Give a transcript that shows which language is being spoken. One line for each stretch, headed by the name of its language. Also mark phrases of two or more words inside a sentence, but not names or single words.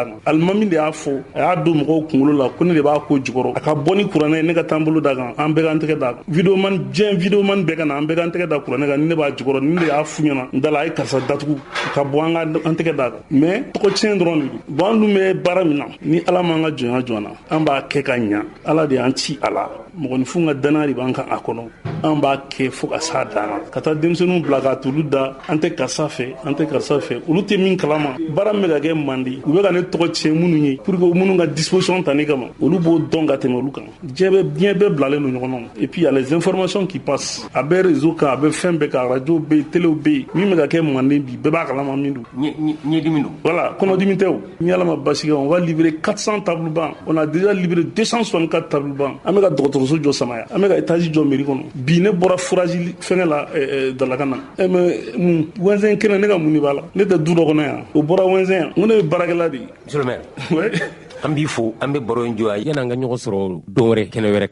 Bambara: kan alimami de y'a fɔ a y'a don mɔgɔw kunkolo la ko ne de b'a ko jukɔrɔ a ka bɔ ni kuranɛ ye ne ka taa n bolo da kan an bɛɛ k'an tɛgɛ da kan videoman bɛɛ ka na an bɛɛ k'an tɛgɛ da kuranɛ kan ni ne b'a jukɔrɔ ni de y'a fu ɲɛna n dala a ye karisa datugu ka bɔ an tɛgɛ da kan mais tɔgɔ tiɲɛ dɔrɔn de don bon an dun bɛ baara min na ni ala m'an ka jɔnya jɔna an b'a kɛ ka ɲa ala de y'an ci a la mɔgɔninfin ka danaya de b'an kan a kɔnɔ an b'a kɛ fo ka s'a dan na ka taa denmisɛnninw bila ka t'olu da an tɛ karisa fɛ olu tɛ min kalama baara min bɛ ka kɛ mandi u bɛ ka ne tɔgɔ tiɲɛ minnu ye
French: pour que
Bambara: minnu ka disposition ta ne kama olu b'o dɔn ka tɛmɛ olu kan diɲɛ bɛɛ bilalen don ɲɔgɔn na
French: et puis il y a les informations qui passent
Bambara: a bɛ réseau kan a bɛ fɛn bɛɛ kan radio bɛ yen télé bɛ yen min bɛ ka kɛ manden bi bɛɛ b'a kalama min don ɲɛdimi don voilà kɔnɔdimi tɛ o ni ala ma basi kɛ
French: on va livrer 400 tables bancs on a déjà livré 264 tables bancs
Bambara: an bɛ ka dɔgɔtɔrɔso jɔ samaya an bɛ ka étage jɔ mairie kɔnɔ bi ne bɔra fourage fɛngɛ la dalakan na mais wɛnzɛn kɛnɛ ne ka mun de b'a la ne tɛ du dɔ kɔnɔ yan o bɔra wɛnzɛn yan n ko ne ye baarakɛla de ye
French: monsieur le maire
Bambara: an b'i fo an bɛ baro in jɔ yan yan'an ka ɲɔgɔn sɔrɔ dɔwɛrɛ kɛnɛ wɛrɛ